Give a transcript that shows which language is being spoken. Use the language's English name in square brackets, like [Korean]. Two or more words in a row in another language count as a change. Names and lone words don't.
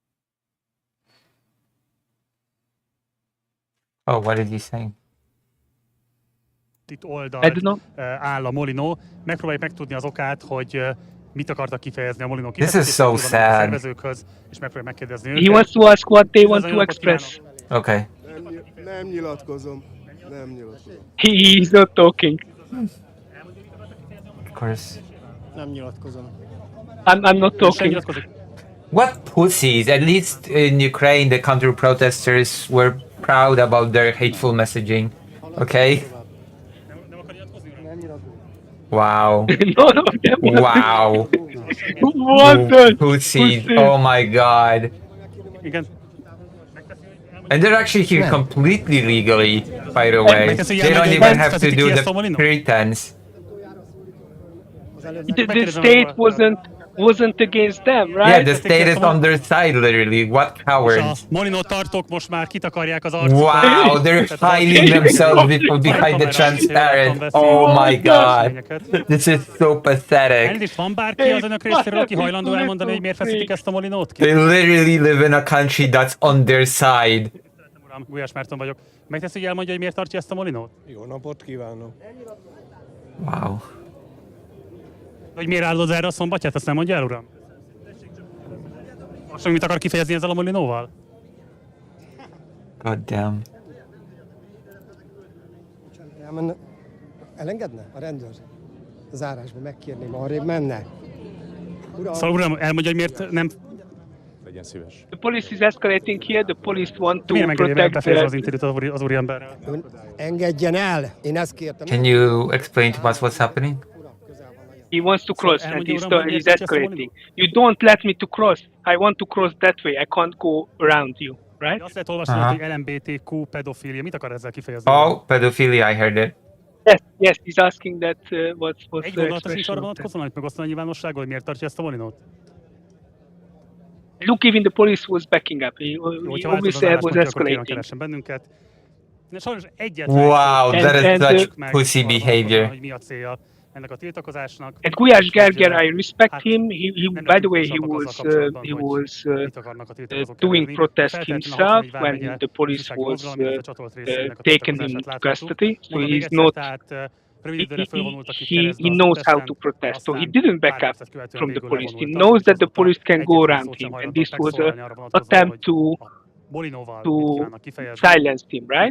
[English] Oh, what did he say? [Hungarian] itt oldalt áll a Molinó. Megpróbáljuk megtudni az okát, hogy mit akartak kifejezni a Molinó [English] so sad. [Hungarian] szervezőkhöz, és megpróbáljuk megkérdezni őket. [English] He wants to ask what they want to express. Okay. [Hungarian] Nem nyilatkozom. [English] He is not talking. Of course. [Hungarian] Nem nyilatkozom. [English] I'm not talking. What pussies? At least in Ukraine, the counter protesters were proud about their hateful messaging. Okay? Wow. Wow. What the pussies? Oh my god. And they're actually here completely legally, by the way. They don't even have to do the pretense. The state wasn't against them, right? Yeah, the state is on their side, literally. What cowards. [Hungarian] Molinó tartók most már kitakarják az [English] Wow, they're hiding themselves behind the transparent. Oh my god. This is so pathetic. [Hungarian] Elnézést, van bárki az önök részéről, aki hajlandó elmondani, hogy miért feszítik ezt a Molinót ki? [English] They literally live in a country that's on their side. [Hungarian] Uram, Gulyás Márton vagyok. Megteszi, hogy elmondja, hogy miért tartja ezt a Molinót? Jó napot kívánok. [English] Wow. [Hungarian] Hogy miért áldod erre a szombatját, azt nem mondja el, uram? Most, mit akar kifejezni ezzel a Molinóval? [English] God damn. [Hungarian] Elengedne a rendőr? A zárásba megkérném, arrébb menne. Szóval uram, elmondja, hogy miért nem... Legyen szíves. [English] The police is escalating here. The police want to [Hungarian] Miért [English] protect [Hungarian] befejezni az interjút az úriemberrel? Engedjen el! Én ezt kértem. [English] Can you explain to us what's happening? He wants to cross and he's escalating. You don't let me to cross. I want to cross that way. I can't go around you, right? [Hungarian] Azt lehet olvasni, hogy LMBTQ pedofília. Mit akar ezzel kifejezni? [English] Oh, pedophilia, I heard it. Yes, he's asking that what's [Hungarian] Egy [English] the [Hungarian] gondolata sincs [English] expression [Hungarian] arra [English] of that. [Hungarian] vonatkozóan, hogy megosztani a nyilvánossággal, hogy miért tartja ezt a Molinót? [English] Look, even the police was backing up. He obviously was escalating. [Hungarian] Bennünket. Sajnos [English] Wow, that is such pussy behavior. [Hungarian] Hogy mi a célja ennek a tiltakozásnak. [English] And Gulyás Gerger, I respect him. By the way, he was doing protest himself when the police was taken into custody. So he's not. He knows how to protest. So he didn't back up from the police. He knows that the police can go around him, and this was an attempt to silence him, right?